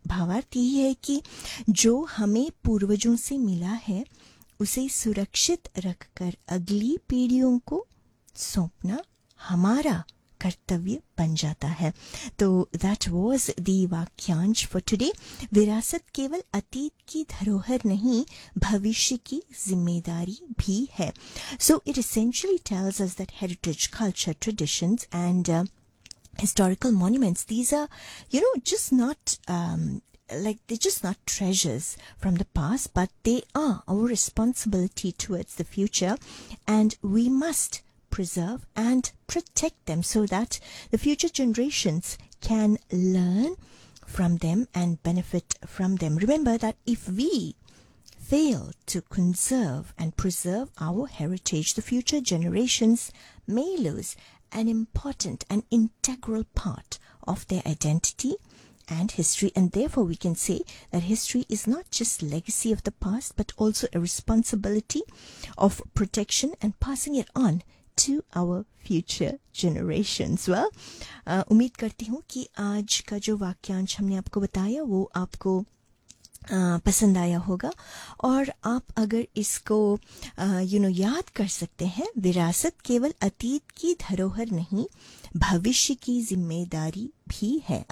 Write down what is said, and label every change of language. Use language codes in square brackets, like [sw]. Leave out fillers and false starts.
[hi] भावार्थ यही है कि जो हमें पूर्वजों से मिला है उसे सुरक्षित रखकर अगली पीढ़ियों को सौंपना हमारा कर्तव्य बन जाता है। तो [en] that was the [hi] वाक्यांश [en] For today. [hi] विरासत केवल अतीत की धरोहर नहीं भविष्य की जिम्मेदारी भी है। [en] So it essentially tells us that heritage culture traditions and historical monuments these are you know just not like they're just not treasures from the past, but they are our responsibility towards the future, and we must preserve and protect them so that the future generations can learn from them and benefit from them. Remember that if we fail to conserve and preserve our heritage, the future generations may lose an important and integral part of their identity and history, and therefore we can say that history is not just legacy of the past but also a responsibility of protection and passing it on to our future generations. [hi] Well, umeed karti hu ki aaj ka jo vakyansh humne aapko bataya wo aapko पसंद आया होगा, और आप अगर इसको you know याद कर सकते हैं, विरासत केवल अतीत की धरोहर नहीं भविष्य की जिम्मेदारी भी है।